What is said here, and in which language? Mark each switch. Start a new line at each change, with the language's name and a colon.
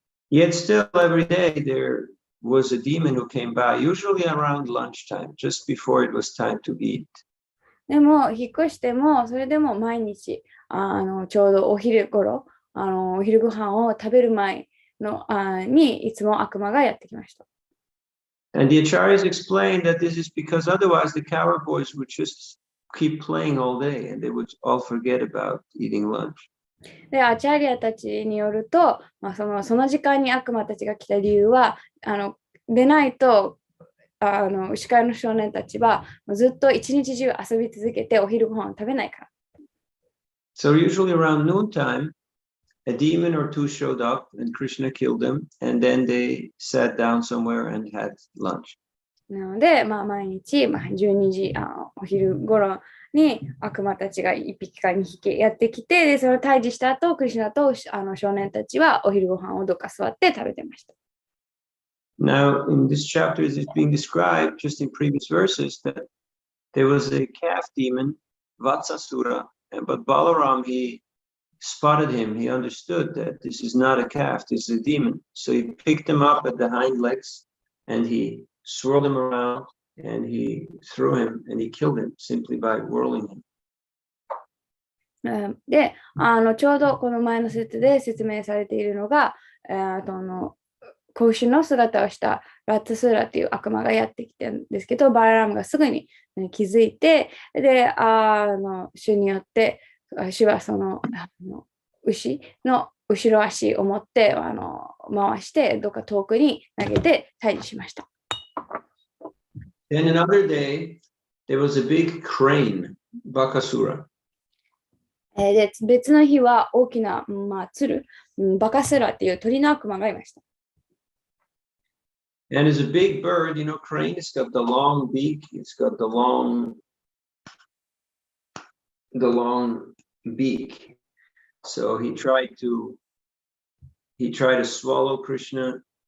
English: Yet still every day there was a demon who came by, usually around lunchtime, just before it was time to eat.
Japanese: でも、引っ越しても、それでも毎日、ちょうどお昼頃、お昼ご飯を食べる前のにいつも悪魔がやってきました。
English: And the acharyas explained that this is because otherwise the coward boys would just keep playing all day and they would all forget about eating lunch.
Japanese: で、アチャリアたちによると、その時間に悪魔たちが来た理由は、でないと、牛飼いの少年たちはずっと一日中遊び続けてお昼ご飯を食べないから。
English: So usually around noontime, a demon or two showed up and Krishna killed them, and then they sat down somewhere and had lunch.
Japanese: なので、毎日、12時お昼頃に悪魔たちが1匹か2匹やってきて、でそれを退治した後、クリシュナと少年たちはお昼ご飯をどっか座って食べてました。
English: Now, in this chapter, it is being described just in previous verses that there was a calf demon, Vatsasura, but Balaram, he spotted him. He understood that this is not a calf, this is a demon. So he picked him up at the hind legs and he swirled him around and he threw him and he killed him simply by whirling him.
Japanese: で、ちょうどこの前の説で説明されているのが、子牛の姿をしたラッツスーラという悪魔がやってきてるんですけど、バララムがすぐに気づいて、で、主によって、主はその牛の後ろ足を持って回して、どっか遠くに投げて退治しました。
English: Then another day, there was a big crane, Bakasura.
Japanese: で、別の日は大きな、鶴、バカスラっていう鳥の悪魔がいました。
English: And it's a big bird, crane, it's got the long beak, it's got the long beak. So he tried to swallow Krishna.